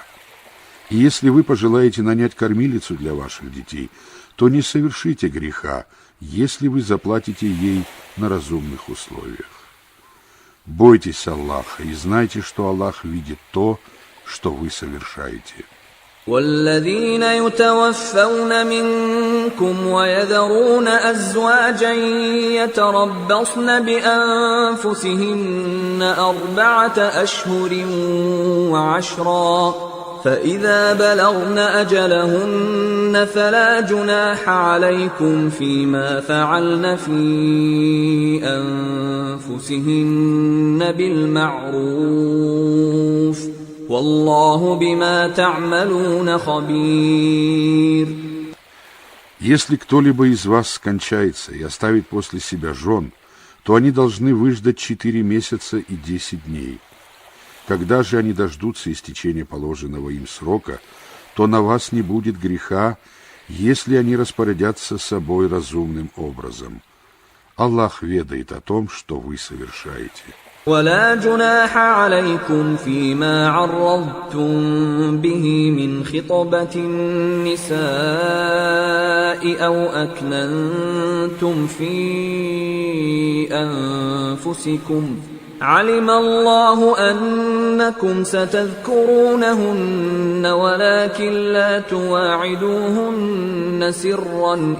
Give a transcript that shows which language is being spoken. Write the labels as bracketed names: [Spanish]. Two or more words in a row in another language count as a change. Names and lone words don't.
[Russian] И если вы пожелаете нанять кормилицу для ваших детей, то не совершите греха, если вы заплатите ей на разумных условиях. Бойтесь Аллаха и знайте, что Аллах видит то, что вы совершаете. [Arabic] والذين يتوفون منكم ويذرون أزواجا يتربصن بأنفسهن 4 أشهر و10 فإذا بلغن أجلهن فلا جناح عليكم فيما فعلن في أنفسهن بالمعروف والله بما تعملون خبير. [Russian] Если кто-либо из вас скончается и оставит после себя жен, то они должны выждать 4 месяца и 10 дней. Когда же они дождутся истечения положенного им срока, то на вас не будет греха, если они распорядятся собой разумным образом. Аллах ведает о том, что вы совершаете. [Arabic] ولا جناح عليكم فيما عرضتم به من خطبة النساء أو أكننتم في أنفسكم علم الله أنكم ستذكرونهن ولكن لا تواعدوهن سرا